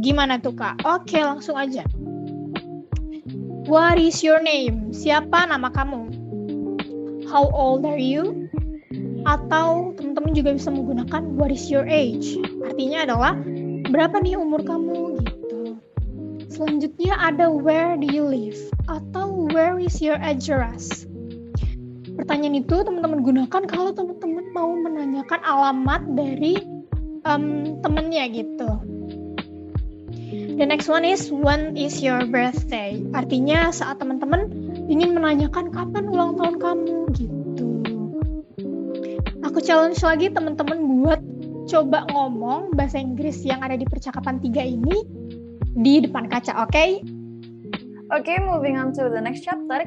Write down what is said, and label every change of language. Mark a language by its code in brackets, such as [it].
[id] Gimana tuh, Kak? Oke, langsung aja. [en] What is your name? [id] Siapa nama kamu? [en] How old are you? [id] Atau teman-teman juga bisa menggunakan [en] what is your age? [id] Artinya adalah berapa nih umur kamu gitu. Selanjutnya ada [en] where do you live? Atau where is your address? [id] Pertanyaan itu teman-teman gunakan kalau teman-teman mau menanyakan alamat dari temennya gitu. [en] The next one is when is your birthday? [id] Artinya saat teman-teman ingin menanyakan kapan ulang tahun kamu gitu. Aku challenge lagi teman-teman buat coba ngomong bahasa Inggris yang ada di percakapan 3 ini di depan kaca, oke? [en] Oke, moving on to the next chapter.